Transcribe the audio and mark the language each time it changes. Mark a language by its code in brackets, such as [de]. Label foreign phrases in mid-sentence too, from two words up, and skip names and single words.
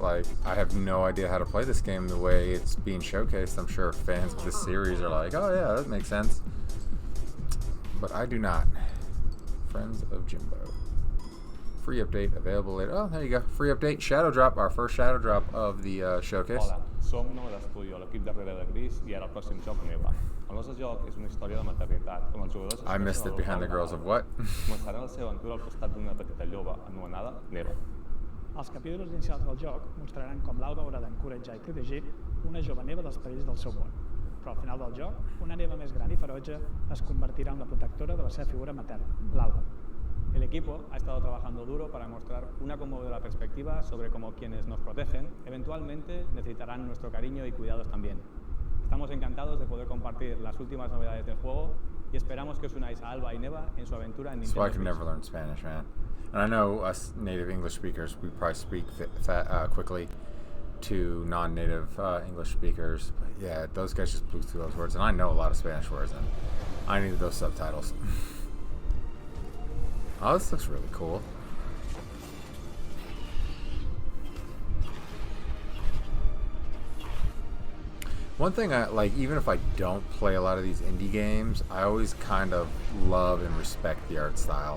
[en] Like, I have no idea how to play this game the way it's being showcased. I'm sure fans of this series are like, oh yeah, that makes sense. But I do not. Friends of Jimbo. Free update available later. Oh, there you go. Free update. Shadow Drop. Our first Shadow Drop of the showcase. [ca] Hola, som Nova d'Estudio, l'equip darrere de Gris, i ara el pròxim joc Neva. El nostre joc és una història de maternitat, on els jugadors [en] I missed it behind the girls of what? [ca] començaran la seva aventura al costat d'una petita lloba anomenada Neva. Els capítols inicials del joc mostraran com l'Alba haurà d'encoratjar i protegir una jove Neva dels perills del seu món. Però al final del joc, una Neva més gran i ferotge es convertirà en la protectora de la seva figura materna, l'Alba. [es] El equipo ha estado trabajando duro para mostrar una conmovedora perspectiva sobre cómo quienes nos protegen eventualmente necesitarán nuestro cariño y cuidados también. Estamos encantados de poder compartir las últimas novedades del juego y esperamos que os unáis a Alba y Neva en su aventura en [en] So I Nintendo can Switch. never learn Spanish, man. And I know us native English speakers, we probably speak quickly to non-native English speakers. But yeah, those guys just blew through those words, and I know a lot of Spanish words, and I needed those subtitles. Oh, this looks really cool. One thing I like, even if I don't play a lot of these indie games, I always kind of love and respect the art style.